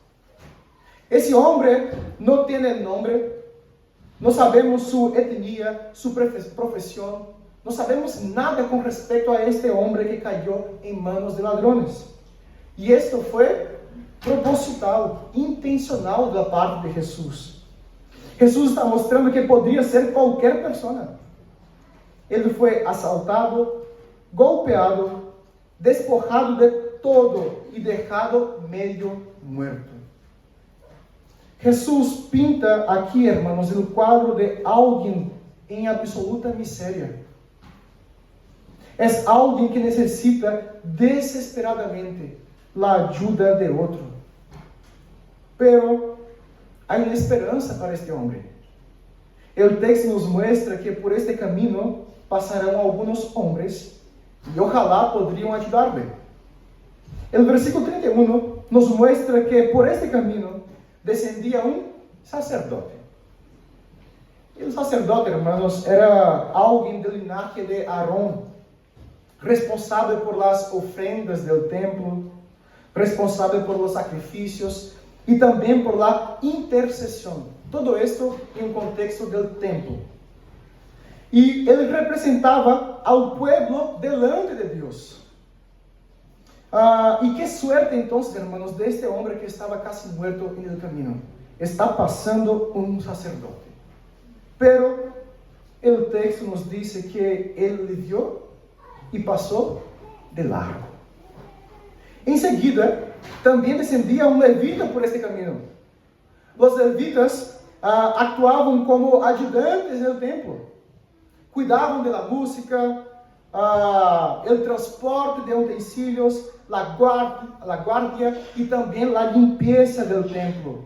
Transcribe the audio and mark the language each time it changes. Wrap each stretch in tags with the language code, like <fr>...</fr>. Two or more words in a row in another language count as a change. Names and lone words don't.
<es>Ese hombre no tiene nombre, no sabemos su etnia, su profesión, no sabemos nada con respecto a este hombre que cayó en manos de ladrones. Y esto fue proposital, intencional</es> <pt>da parte</pt> <es>de Jesús. Jesús está mostrando que podría ser cualquier persona.</es> <pt>Ele foi</pt> <es>asaltado, golpeado, despojado de todo y dejado medio muerto.</es> <pt>Jesús pinta aqui, hermanos, o quadro de alguém em absoluta miséria. É alguém que necessita desesperadamente a ajuda de outro. Pero há esperança para este homem. O texto nos mostra que por este caminho passarão alguns homens e ojalá poderiam ajudar-lhe. O versículo 31 nos mostra que por este caminho descendia um sacerdote. E o sacerdote, hermanos, era alguém do linaje de Aarón, responsável</pt> <es>por las ofrendas del templo,</es> <pt>responsável</pt> <es>por los sacrificios</es> <pt>e também</pt> <es>por la</es> <pt>intercessão.</pt> <es>Todo esto</es> <pt>em um contexto</pt> <es>del templo.</es> <pt>E ele representava ao</pt> <es>pueblo delante</es> <pt>de Deus. E que suerte, então, hermanos, de este homem que estava</pt> <es>casi muerto en el camino.</es> <pt>Está passando um sacerdote.</pt> <es>Pero el texto</es> <pt>nos diz que ele le vio e passou de largo. Em seguida, também descendia um levita por este caminho. Os levitas actuavam como ajudantes no templo. Cuidavam da música, o transporte de utensílios, a guardia e também a limpeza do templo.</pt>